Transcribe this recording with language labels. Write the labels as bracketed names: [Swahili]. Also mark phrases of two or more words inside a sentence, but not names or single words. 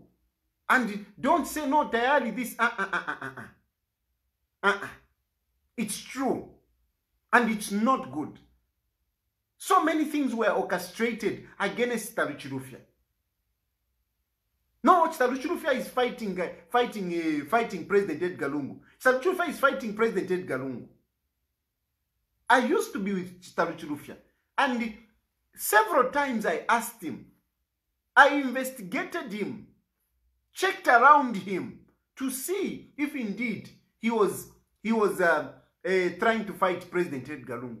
[English] And don't say no, Tayali, this, It's true. And it's not good. So many things were orchestrated against Chitalu-Chilufya. No, Chitalu-Chilufya is fighting President Edgar Lungu. Chitalu-Chilufya is fighting President Edgar Lungu. I used to be with Chitalu-Chilufya, and several times I asked him, I investigated him, checked around him to see if indeed he was trying to fight President Edgar Lungu.